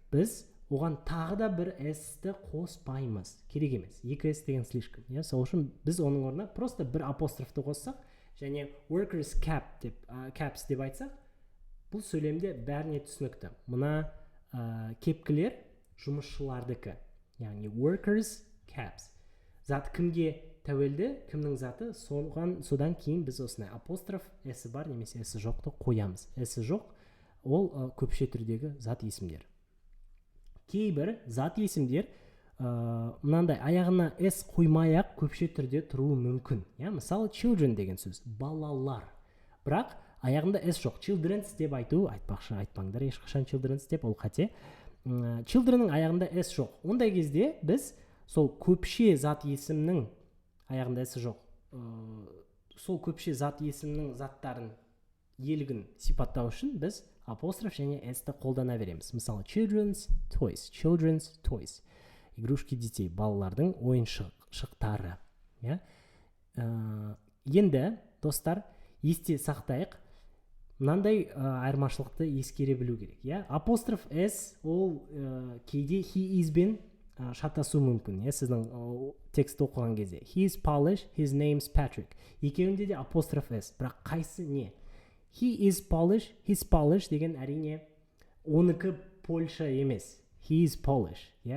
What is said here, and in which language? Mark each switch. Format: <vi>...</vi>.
<kk>Біз оған тағы да бір s-ті қоспаймыз. Керек емес. 2s деген слишком. Сол үшін біз оның орнына просто бір апострофты қоссақ, және workers caps деп айтсақ, бұл сөйлемде бәріне түсінікті. Мұна кепкілер жұмысшылардікі. Яғни workers caps. Зат кімге тәуелді, кімнің заты, содан кейін біз осындай апостроф s бар немесе s жоқты қоямыз. S жоқ, ол көпше түрдегі зат есімдер. Кейбір зат есімдер мынандай аяғына s қоймай-ақ көпше түрде тұруы мүмкін. Мысалы children деген сөз, балалар. Бірақ аяғында s жоқ. Children's деп айтпаңдар ешқашан children's деп, ол қате. Children'ның аяғында s жоқ. Ондай кезде біз сол көпше зат есімнің аяғында s жоқ. Сол көпше зат есімнің заттарын иелігін сипаттау үшін біз апостроф және s-ті қолдана береміз. Мысалы children's toys.</kk> <ru>Игрушки детей,</ru> <kk>балалардың ойыншықтары. Енді, достар, есте сақтайық. Мынандай айырмашылықты ескере білу керек. Апостроф s ол кейде he is бен шатасу мүмкін. Сіздің текстті оқыған кезде.</kk> <en>He is Polish, his name's Patrick.</en> <kk>Екеуінде де апостроф s. Бірақ қайсы не?</kk> <en>He is Polish,</en> <kk>his Polish деген әрине оныкі Польша емес. He is Polish.</kk>